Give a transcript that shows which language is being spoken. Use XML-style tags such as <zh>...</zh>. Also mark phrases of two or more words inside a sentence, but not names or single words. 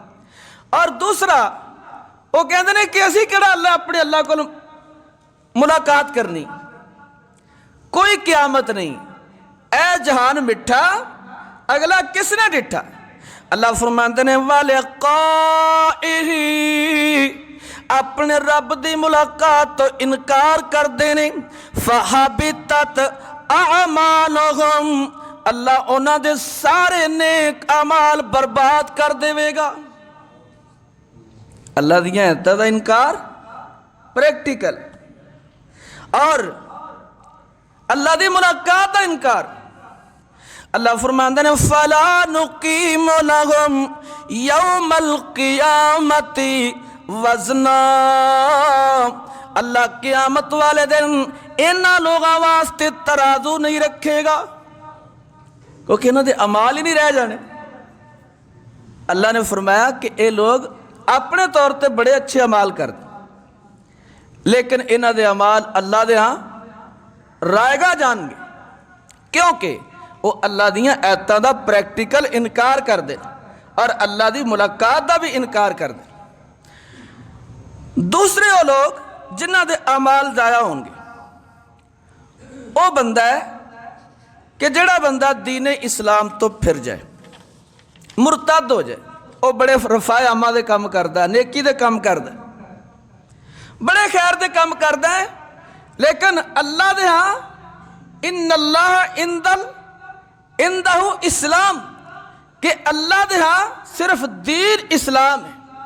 <pa>اور دوسرا وہ کہندے نے کہ اسی کہڑا اپنے اللہ کو ملاقات کرنی، کوئی قیامت نہیں، اے جہان مٹھا اگلا کس نے ڈٹھا۔ اللہ فرماندے نے وَلِقَائِهِ، اپنے رب دی ملاقات تو انکار کر دینے،</pa> <ar>فَحَبِطَتْ أَعْمَالُهُمْ،</ar> <pa>اللہ انہاں دے سارے نیک اعمال برباد کر دے گا۔ اللہ دیاں آیتاں دا انکار پریکٹیکل، اور اللہ دی ملاقات دا انکار۔ اللہ فرماندے نے</pa> <ar>فَلَا نُقِيمُ لَهُمْ يَوْمَ الْقِيَامَةِ وَزْنًا،</ar> <pa>اللہ قیامت والے دن انہاں لوگاں واسطے ترازو نہیں رکھے گا، کیونکہ انہاں دے اعمال ہی نہیں رہ جانے۔ اللہ نے فرمایا کہ اے لوگ اپنے طور تے بڑے اچھے اعمال کرتے، لیکن انہاں دے اعمال اللہ دے ہاں رائے گا جان گے، کیونکہ وہ اللہ دیاں آیتاں دا پریکٹیکل انکار کر دے اور اللہ دی ملاقات دا بھی انکار کر دے۔ دوسرے وہ لوگ جنہ دے اعمال ضائع ہوں گے، وہ بندہ ہے کہ جڑا بندہ دین اسلام تو پھر جائے، مرتد ہو جائے، وہ بڑے رفاع عامہ دے کام کردا ہے، نیکی دے کام کردا ہے، بڑے خیر دے کام کردا ہے، لیکن اللہ دے ہاں</pa> <ar>ان اللہ اندہ اسلام،</ar> <pa>کہ اللہ دے ہاں صرف دین اسلام ہے،</pa>